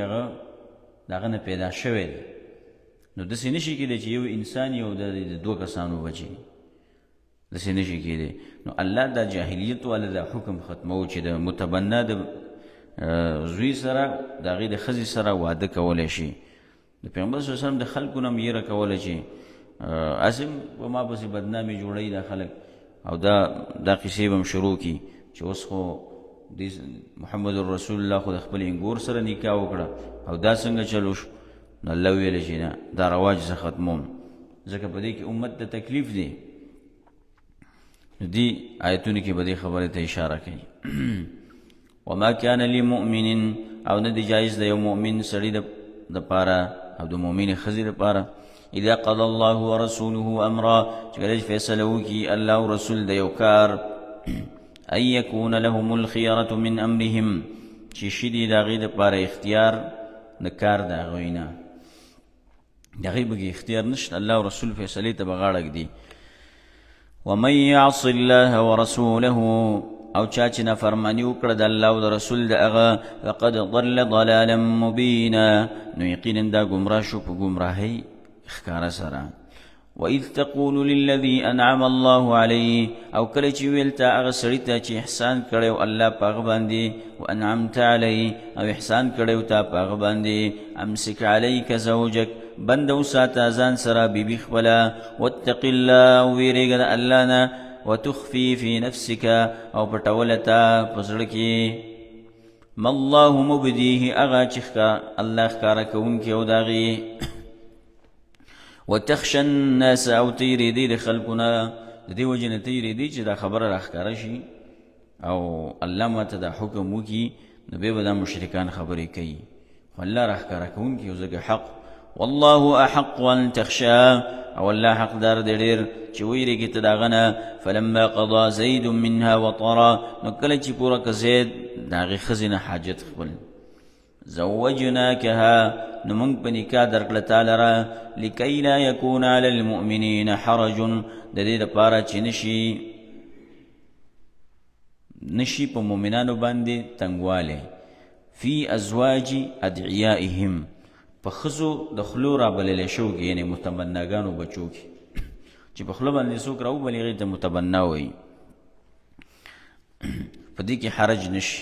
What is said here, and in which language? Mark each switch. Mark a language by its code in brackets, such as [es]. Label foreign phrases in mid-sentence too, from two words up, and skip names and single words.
[ps] هغه د هغه نه پیدا شوی دی نو داسې نشي کېدی چې یو انسان یو د دوه کسانو بچی داسې نشي کېدی نو الله دا جاهلیت والا دا حکم ختمو چې د متبنه د زوی سره د هغې د ښځې سره واده کولی شي د پیغمبر [ar] صلی الله علیه وسلم [ps] د خلکو نه هم یېره کوله چې اسم په ما پسې بدنامي جوړوي دا خلک او دا قصې به هم شروع کړي چې اوس خو [ar] محمد رسول الله [ps] خو د خپل انګور سره نکاح وکړه او دا څنګه چلو شو نو الله ویله چې نه دا رواج زه ختموم ځکه په دې کې امت ته تکلیف دی نو دې آیتونو کې به دې خبرې ته اشاره کوي [ar] وما كان لمؤمن [ps] او نه دی جایز د یو مؤمن سړي دپاره او د مؤمنې ښځې دپاره [ar] اذا قضى الله ورسوله امرا [ps] چې کله فیصله وکړي الله او رسول د یو کار [ar] ان یکون لهم الخیارة من امرهم [ps] چې شي دي د هغې دپاره اختیار د کار د هغوی نه د هغې بګې اختیار نشته الله او رسول فیصلې ته به غاړه ږدي [ar] ومن یعص الله ورسوله [ps] او چا چې نافرماني وکړه د الله او د رسول د هغه [ar] فقد ضل ضلالا مبینا [ps] نو یقینا دا ګمراه شو په ګمراهۍ ښکاره سره [ar] وإذ تقول للذي أنعم الله عليه [ps] او کله چې ویل تا هغه سړي ته چې احسان کړی الله په هغه باندې [ar] وأنعمت عليه [ps] او احسان کړی تا په هغه باندې [ar] امسك عليك زوجك [ps] بند وساته ځان سره بیبي خپله [ar] واتق الله [ps] ویرېږه د الله نه [ar] وتخفي في نفسك [ps] او پټوله تا په زړه کې [ar] ما الله مبديه [ps] هغه چې الله ښکاره کوونکی او د هغې [ar] وتخشى الناس [ps] او تیریدی د خلقنا د دې وجه نه تیریدی چې دا خبره راښکاره شي او الله ماته دا حکم وکړي نو بیا به دا مشرکان خبرې کوي خو الله راښکاره کوونکی او ځکه حق [ar] والله احق ان تخشى [ps] او الله حق دار دیر چې ویریږي ته داغه نه. [ar] فلما قضى زید منها وطرا [ps] نو کله چې پوره ک زید داغه خزینه حاجت خپل زوجناکها نو موږ په نکاح درکړه تعالی را [ar] لکی لا یکون علی المؤمنین حرج [ps] د دې لپاره چې نشي په مؤمنانو باندې تنگواله [ar] فی ازواج ادعیائهم [ps] په خزو د خلو را بلل شو کې یعنی متبناګانو بچو کې چې په خلو باندې څوک راو بلېږي ته متبنا وایي په دې کې حرج نشي.